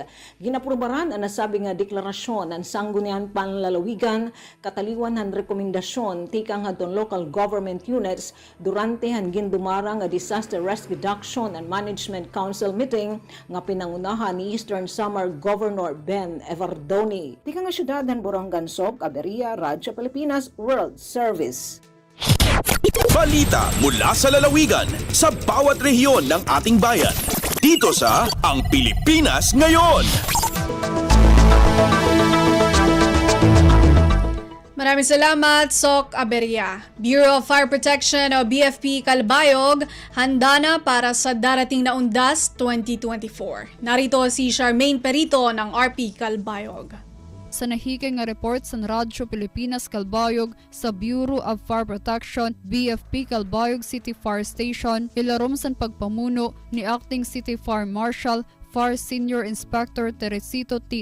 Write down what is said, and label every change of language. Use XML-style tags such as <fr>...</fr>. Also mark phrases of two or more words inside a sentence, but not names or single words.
<war>Ginaprubaran ang nasabi nga deklarasyon ang sanggunian panlalawigan kataliwan han rekomendasyon tikang adton local government units durante han gindumara nga Disaster Risk Reduction and Management Council meeting nga pinangunahan ni Eastern Samar Governor Ben Evardoni. Tika nga syudadhan Borongan, Sok Aberia, Radyo Pilipinas World Service.</war> <tl>Balita mula sa lalawigan sa bawat rehiyon ng ating bayan. Dito sa Ang Pilipinas Ngayon. Maraming salamat, Sok Aberia. Bureau of Fire Protection o BFP Calbayog, handa na para sa darating na Undas 2024. Narito si Charmaine Perito ng RP Calbayog.</tl> <ceb>Sa nahikay nga report sa Radyo Pilipinas Calbayog sa Bureau of Fire Protection, BFP Calbayog City Fire Station, ilarom sa pagpamuno ni Acting City Fire Marshal Fire Senior Inspector Teresito T.</ceb>